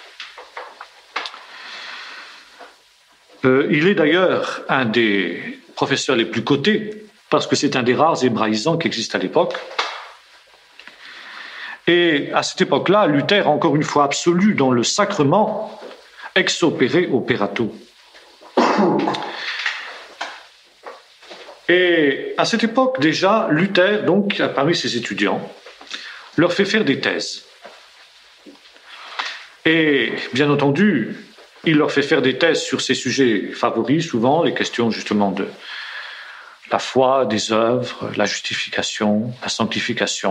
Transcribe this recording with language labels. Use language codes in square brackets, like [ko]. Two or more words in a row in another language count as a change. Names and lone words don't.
[fr] Il est d'ailleurs un des professeurs les plus cotés, parce que c'est un des rares hébraïsants qui existent à l'époque. Et à cette époque-là, Luther, encore une fois absolu dans le sacrement, [la] ex opere operato. [fr] Et à cette époque, déjà, Luther, donc, parmi ses étudiants, leur fait faire des thèses. Et, bien entendu, il leur fait faire des thèses sur ses sujets favoris, souvent, les questions justement de la foi, des œuvres, la justification, la sanctification.